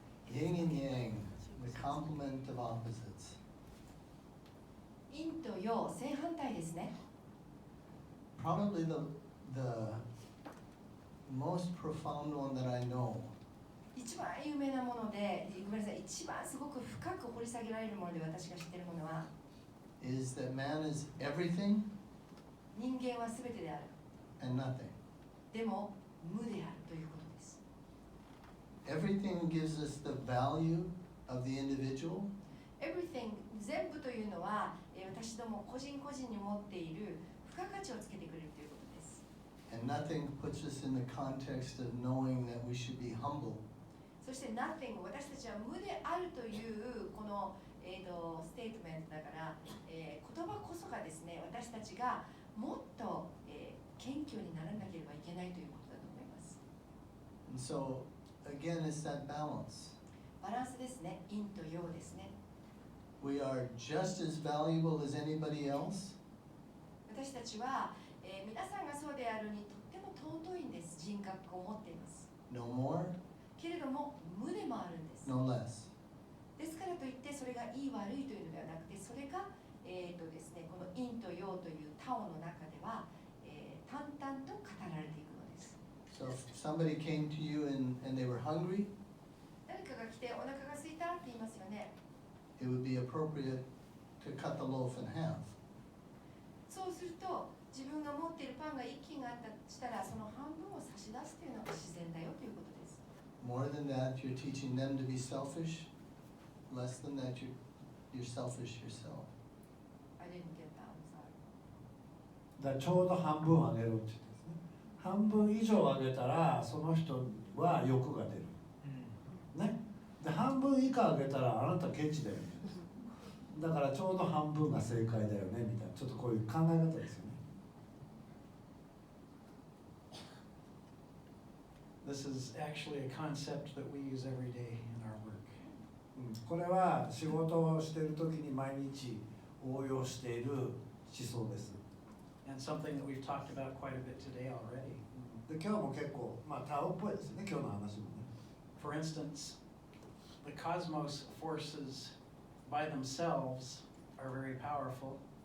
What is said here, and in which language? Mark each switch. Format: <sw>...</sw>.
<en>Yin and yang, the complement of opposites.</en> <ja>陰と陽、正反対ですね。</ja> <en>Probably the most profound one that I know</en> <ja>一番有名なもので、ごめんなさい、一番すごく深く掘り下げられるもので私が知っているものは</ja> <en>is that man is everything</en> <ja>人間は全てである。</ja> <en>and nothing.</en> <ja>でも無であるということです。</ja> <en>Everything gives us the value of the individual.</en> <ja>Everything 全部というのは私ども個人個人に持っている付加価値をつけてくれるということです。</ja> <en>And nothing puts us in the context of knowing that we should be humble.</en> <ja>そして nothing 私たちは無であるというこの、ステートメントだから、言葉こそがですね、私たちがもっと、謙虚にならなければいけないということだと思います。</ja> <en>And so, again, it's that balance.</en> <ja>バランスですね。陰と陽ですね。</ja> <en>We are just as valuable as anybody else.</en> <ja>私たちは、皆さんがそうであるにとっても尊いんです。人格を持っています。</ja> <en>No more,</en> <ja>けれども無でもあるんです。</ja> <en>no less.</en> <ja>ですからといってそれがいい悪いというのではなくて、それが、ですね、この陰と陽というタオの中では、淡々と語られていくのです。</ja> <en>So if somebody came to you and they were hungry,</en> <ja>誰かが来てお腹が空いたって言いますよね。</ja> <en>it would be appropriate to cut the loaf in half.</en> <ja>そうすると自分が持っているパンが1斤があったとしたらその半分を差し出すというのが自然だよということです。</ja> <en>More than that, you're teaching them to be selfish. Less than that, you're selfish yourself. I didn't get that. I'm sorry.</en> <ja>だからちょうど半分あげるって言ってですね。半分以上あげたらその人は欲が出る。ね。で半分以下あげたらあなたケチだよね。だからちょうど半分が正解だよねみたいな、ちょっとこういう考え方ですよね。</ja> <en>This is actually a concept that we use every day in our work.</en> <ja>これは仕事をしている時に毎日応用している思想です。</ja> <en>And something that we've talked about quite a bit today already.</en> <ja>で今日も結構タオっぽいですね、今日の話もね。</ja> <en>For instance, the cosmos forces by themselves are very powerful.</en>